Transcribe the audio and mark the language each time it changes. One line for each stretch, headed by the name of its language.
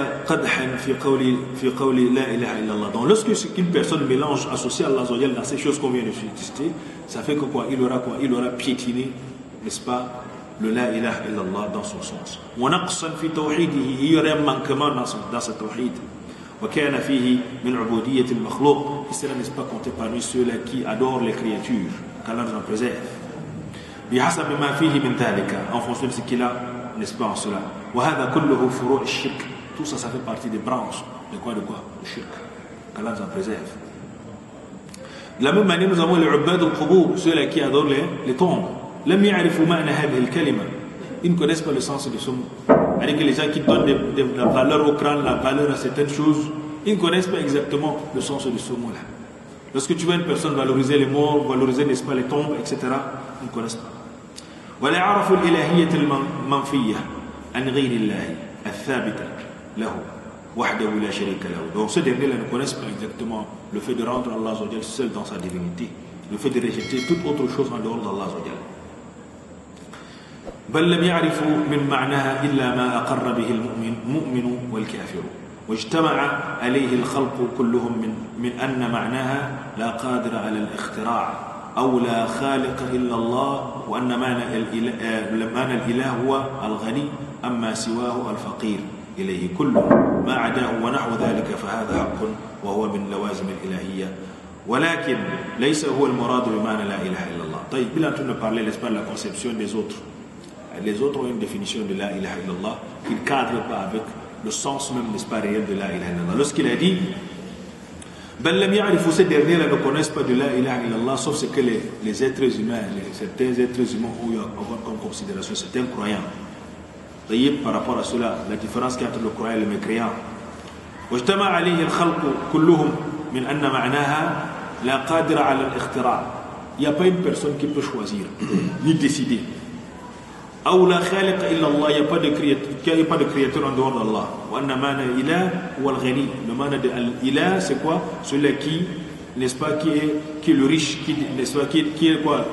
French: Donc lorsqu'une personne mélange, associe Allah dans ces choses qu'on vient de citer, ça fait que quoi? Il aura piétiné, n'est-ce pas, le la ilaha illallah dans son sens. Il y aurait un manquement dans ce tawhid.
Arabic: وكان فيه من عبودية المخلوق.
French: Il sera, n'est-ce pas, compté parmi ceux-là qui adorent les créatures, qu'Allah nous en préserve.
Arabic: بحسب ما فيه من ذلك,
French: en fonction de ce qu'il a, n'est-ce pas, en cela.
Arabic: وهذا كله فروع الشرك.
French: Tout ça, ça fait partie des branches de quoi? Le shirk. Qu'Allah nous en préserve. De la même manière, nous avons les ubad al-qubur, ceux-là qui adorent les tombes.
Arabic: لم يعرفوا معنى هذه الكلمة.
French: Ils ne connaissent pas le sens de ce mot. C'est-à-dire que les gens qui donnent la valeur au crâne, la valeur à certaines choses, ils ne connaissent pas exactement le sens de ce mot-là. Lorsque tu vois une personne valoriser les morts, valoriser, n'est-ce pas, les tombes, etc., ils ne connaissent pas.
Arabic: ولا عرفوا الإلهية المنفية عن غير الله الثابتة له وحده لا شريك له.
French: Donc ceux derniers-là ne connaissent pas exactement le fait de rendre Allah seul dans sa divinité, le fait de rejeter toute autre chose en dehors d'Allah.
Arabic: بل لم يعرفوا من معناها إلا ما أقر به المؤمن والكافر واجتمع عليه الخلق كلهم من أن معناها لا قادر على الاختراع أو لا خالق إلا الله وأن معنى الإله هو الغني أما سواه الفقير إليه كله ما عداه ونحو ذلك فهذا حق وهو من لوازم الإلهية ولكن ليس هو المراد بمعنى لا إله إلا الله. طيب بلا أن
French: نparler n'est-ce pas de la conception des autres. Les autres ont une définition de la ilaha illallah qui ne cadre pas avec le sens même, n'est-ce pas, réel de la ilaha illallah. Lorsqu'il a dit ces derniers-là ne connaissent pas de la ilaha illallah, sauf ce que les êtres humains, certains êtres humains ont eu à avoir comme considération, certains croyants. Voyez par rapport à cela, la différence qu'il y a entre le croyant et le mécréant.
Arabic: واجتمع عليه الخلق كلهم من أن معناها لا قادر على الاختراع.
French: Il n'y a pas une personne qui peut choisir ni décider.
Arabic: أو لا خالق إلا الله,
French: il n'y a pas de créateur en dehors d'Allah.
Arabic: وأن معنى الإله هو الغني.
French: Le mعنى de l'Ilah, c'est quoi? Celui qui, n'est-ce pas, qui est le riche, n'est-ce pas, qui est quoi?